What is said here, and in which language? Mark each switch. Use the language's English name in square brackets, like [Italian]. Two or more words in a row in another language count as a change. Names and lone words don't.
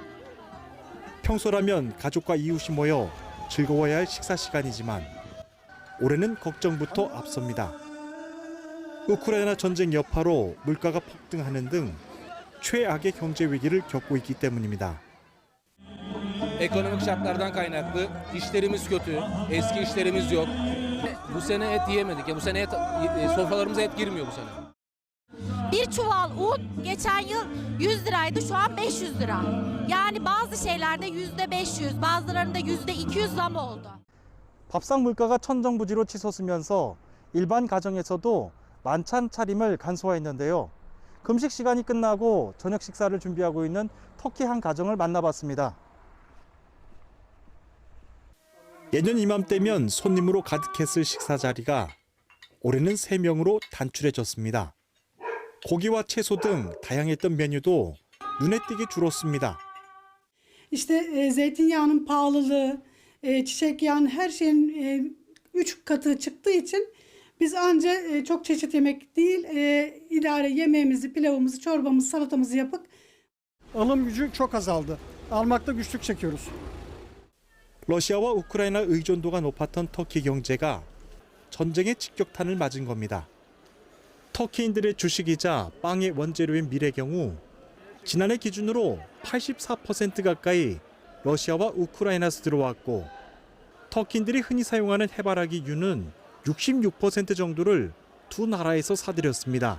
[Korean] 평소라면 가족과 이웃이 모여 즐거워야 할 식사 시간이지만 올해는 걱정부터 앞섭니다. 우크라이나 전쟁 여파로 물가가 폭등하는 등 최악의 경제 위기를 겪고 있기 때문입니다. [Turkish] Ekonomik şartlardan kaynaklı işlerimiz kötü, eski işlerimiz yok. Bu sene et yiyemedik. Bu sene sofralarımıza et girmiyor bu sene. Bir çuval un geçen yıl 100 liraydı, şu an 500 lira. Yani bazı şeylerde %500, bazılarında %200 zam oldu. [Korean] 밥상 물가가 천정부지로 치솟으면서 일반 가정에서도 만찬 차림을 간소화했는데요. 금식 시간이 끝나고 저녁 식사를 준비하고 있는 터키 한 가정을 만나봤습니다. 예년 이맘때면 손님으로 가득했을 식사 자리가 올해는 3명으로 단출해졌습니다. 고기와 채소 등 다양했던 메뉴도 눈에 띄게 줄었습니다. [Turkish] İşte zeytinyağının pahalılığı, çiçek yağının her şeyin 3 katı çıktığı için biz anca çok çeşit yemek değil, idare yemeğimizi, pilavımızı, çorbamızı, salatamızı yapıp alım gücü çok azaldı. Almakta güçlük çekiyoruz. [Korean] 러시아와 우크라이나 의존도가 높았던 터키 경제가 전쟁의 직격탄을 맞은 겁니다. 터키인들의 주식이자 빵의 원재료인 밀의 경우 지난해 기준으로 84% 가까이 러시아와 우크라이나에서 들어왔고 터키인들이 흔히 사용하는 해바라기 유는 66% 정도를 두 나라에서 사들였습니다.